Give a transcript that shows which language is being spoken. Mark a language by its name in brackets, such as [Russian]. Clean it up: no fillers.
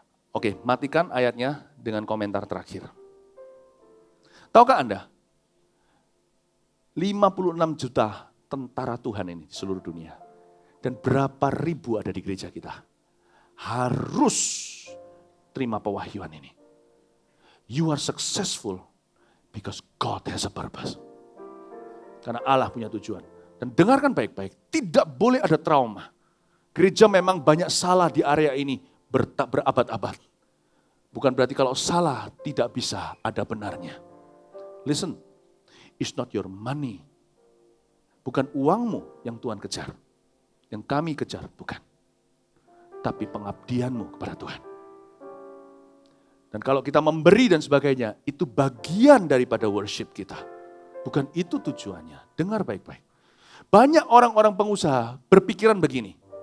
[Indonesian] Oke, matikan ayatnya dengan komentar terakhir. Tahukah Anda, 56 juta tentara Tuhan ini di seluruh dunia. Dan berapa ribu ada di gereja kita. harus terima pewahyuan ini. [English] You are successful because God has a purpose. [Indonesian] Karena Allah punya tujuan. Dan dengarkan baik-baik, tidak boleh ada trauma. Gereja memang banyak salah di area ini berabad-abad. Bukan berarti kalau salah tidak bisa ada benarnya. [English] Listen, it's not your money. [Indonesian] Bukan uangmu yang Tuhan kejar. Yang kami kejar, bukan. Tapi pengabdianmu kepada Tuhan. Dan kalau kita memberi dan sebagainya, itu bagian daripada worship kita. Bukan itu tujuannya. Dengar baik-baik. Banyak orang-orang pengusaha berpikiran begini.